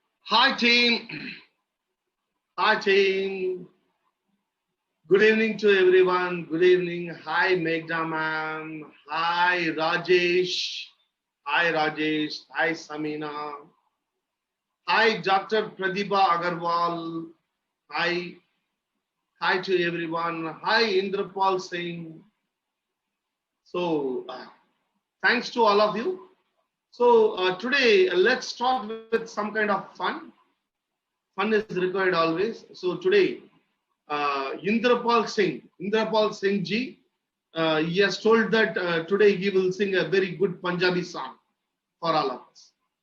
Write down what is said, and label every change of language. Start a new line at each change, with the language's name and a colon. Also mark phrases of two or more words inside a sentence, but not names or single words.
English: Hi team. Hi team. Good evening to everyone. Good evening. Hi Meghna ma'am. Hi Rajesh. Hi Rajesh. Hi Samina. Hi Dr. Pradibha Agarwal. Hi. Hi to everyone. Hi Indrapal Singh. So thanks to all of you. So today let's start with some kind of fun. Fun is required always. So today Indrapal Singh ji, he has told that today he will sing a very good Punjabi song for all of us.